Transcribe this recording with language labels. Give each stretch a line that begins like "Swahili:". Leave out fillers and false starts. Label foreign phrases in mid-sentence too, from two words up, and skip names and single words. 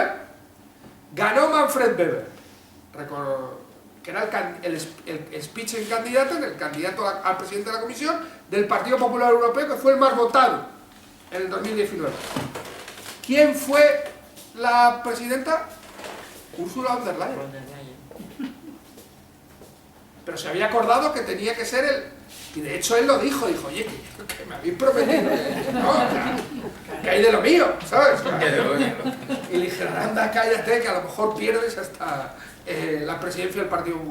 Spanish: Ganó Manfred Weber, que era el Spitzenkandidat, el candidato al presidente de la Comisión del Partido Popular Europeo, que fue el más votado en el 2019. ¿Quién fue la presidenta? Ursula von der Leyen. Pero se había acordado que tenía que ser él, y de hecho él lo dijo, oye, que me habéis prometido, ¿no? O sea, que hay de lo mío, ¿sabes? Y le dije, anda, cállate, que a lo mejor pierdes hasta la presidencia del Partido Popular.